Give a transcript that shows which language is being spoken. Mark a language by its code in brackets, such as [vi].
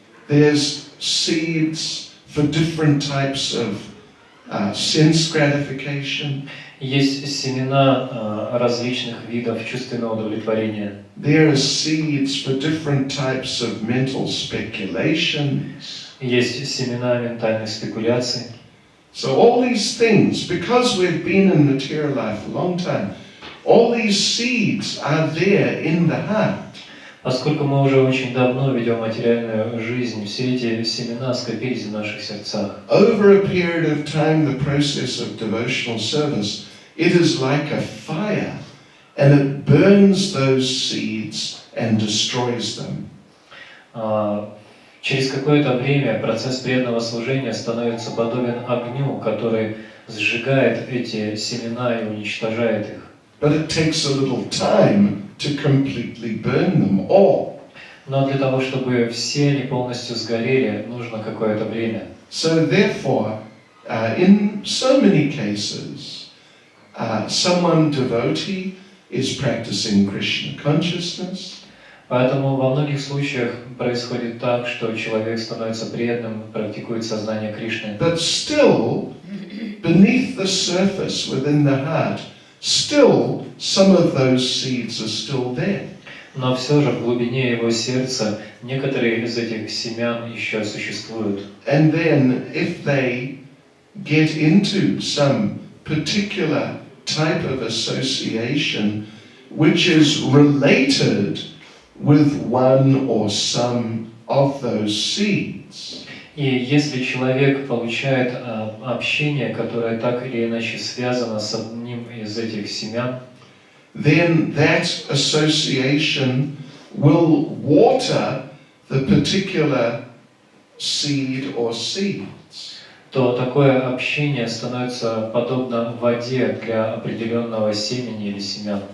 [en] There's seeds for different types of sense gratification. [ru] Есть семена различных видов чувственного удовлетворения. [en] There are seeds for different types of mental speculations. [ru] Есть семена ментальных спекуляций. [en] So all these things, because we've been in material life a long time, all these seeds are there in the heart. [ru] Поскольку мы уже очень давно ведем материальную жизнь, все эти семена скопились в наших сердцах. [en] Over a period of time, the process of devotional service, it is like a fire, and it burns those seeds and destroys them. [ru] Через какое-то время процесс преданного служения становится подобен огню, который сжигает эти семена и уничтожает их. [en] But it takes a little time to completely burn them all. [ru] Но для того, чтобы все они полностью сгорели, нужно какое-то время. [en] So therefore, in so many cases, someone devotee is practicing Krishna consciousness. [ru] Поэтому во многих случаях происходит так, что человек становится преданным, практикует сознание Кришны. [en] But still, beneath the surface, within the heart, still some of those seeds are still there. [ru] Но все же в глубине его сердца некоторые из этих семян еще существуют. [en] And then, if they get into some particular type of association which is related with one or some of those seeds, [ru] И если человек получает общение, которое так или иначе связано с одним из этих семян, [en] then that association will water the particular seed or seeds. [ru] то такое общение становится подобно воде для определенного семени или семян.